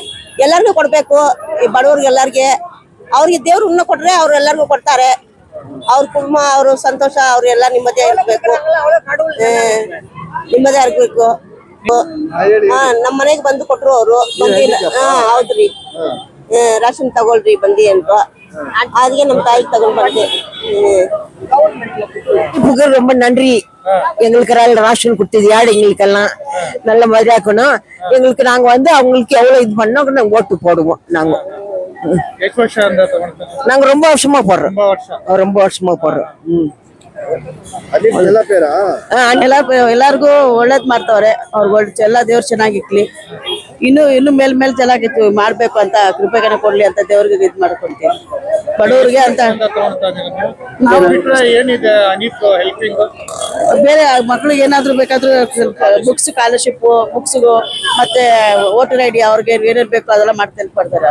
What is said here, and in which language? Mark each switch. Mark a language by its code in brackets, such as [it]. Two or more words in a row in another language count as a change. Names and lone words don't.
[kn] ಎಲ್ಲರಿಗೂ ಕೊಡ್ಬೇಕು, ಈ ಬಡವ್ರಿಗೆ ಎಲ್ಲರಿಗೆ. ಅವ್ರಿಗೆ ದೇವ್ರು ಇನ್ನೂ ಕೊಟ್ರೆ ಅವ್ರು ಎಲ್ಲರಿಗೂ ಕೊಡ್ತಾರೆ. ಅವ್ರ ಕುಟುಂಬ, ಅವ್ರ ಸಂತೋಷ, ಅವ್ರೆಲ್ಲ ನಿಮ್ಮದೇ ಇರ್ಬೇಕು, ನಿಮ್ಮದೇ ಇರ್ಬೇಕು. ನಮ್ಮ ಮನೆಗೆ ಬಂದು ಕೊಟ್ರು ಅವರು. ಬಂದಿಲ್ಲ, ಹೌದ್ರಿ, ರಾಷನ್ ತಗೊಳ್ರಿ ಬಂದಿ ಅಂತ. [ta] அதுக்கே நம்ம தாய்க்கு தகவல் பண்ணி ரொம்ப நன்றி. எங்களுக்கு ராஷன் கொடுத்தது யாரு எங்களுக்கெல்லாம் நல்ல மாதிரி ஆக்கணும். எங்களுக்கு நாங்க வந்து அவங்களுக்கு எவ்வளவு இது பண்ணோம் நாங்க ஓட்டு போடுவோம். நாங்க ரொம்ப வருஷமா போடுறோம். ரொம்ப வருஷமா போடுறோம். [kn] ಎಲ್ಲರಿಗೂ ಒಳ್ಳೇದ್ ಮಾಡ್ತವ್ರೆ. ಅವ್ರಿಗೆ ಎಲ್ಲ ದೇವ್ರು ಚೆನ್ನಾಗಿಕ್ಲಿ, ಇನ್ನು ಮೇಲ್ ಚೆನ್ನಾಗಿ ಮಾಡ್ಬೇಕು ಅಂತ ಕೃಪೆಗನ ಕೊಡ್ಲಿ ಅಂತ ದೇವ್ರಿಗೆ ಇದ್ ಮಾಡ್ಕೊಂತೀವಿ. ಬಡವರಿಗೆ ಅಂತ ಬೇರೆ ಮಕ್ಳಿಗೆ ಏನಾದ್ರು ಬೇಕಾದ್ರೂ [en] books, scholarship [kn] ಬುಕ್ಸ್ಗು ಮತ್ತೆ [en] voter ID [kn] ಅವ್ರಿಗೆ ಏನೇನ್ ಬೇಕು ಅದೆಲ್ಲ ಮಾಡಿ ಕೊಡ್ತಾರೆ.